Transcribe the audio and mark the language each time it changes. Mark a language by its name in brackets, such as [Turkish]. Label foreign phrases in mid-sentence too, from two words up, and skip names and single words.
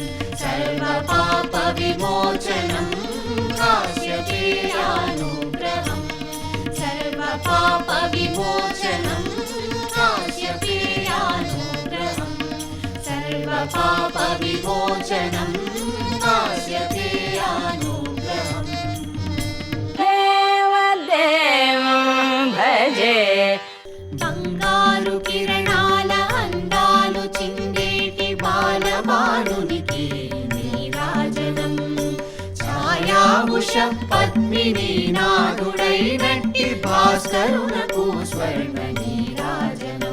[Sanskrit] सर्वपापविमोचनं कास्यपेयानुग्रहम् सर्वपापविमोचनं कास्यपेयानुग्रहम् सर्वपापविमोचनं कास्यपेयानुग्रहम् देवदेवं भजे [Telugu] బంగారు కిరణాల అందాలు చిందేటి బాలబాలునికి నీరాజనం ఛాయాభుష పద్మిని నాదుడైనట్టి భాస్కరునకు స్వర్ణ నీరాజనం